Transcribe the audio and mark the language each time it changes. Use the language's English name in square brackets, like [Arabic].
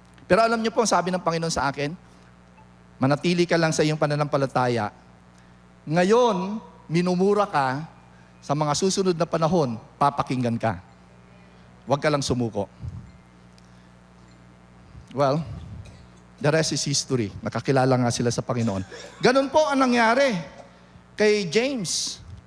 [Filipino] Pero alam niyo po, sabi ng Panginoon sa akin, manatili ka lang sa iyong pananampalataya. Ngayon, minumura ka, sa mga susunod na panahon, papakinggan ka. Huwag ka lang sumuko. [English] Well, the rest is history. [Filipino] Nakakilala nga sila sa Panginoon. Ganun po ang nangyari kay James.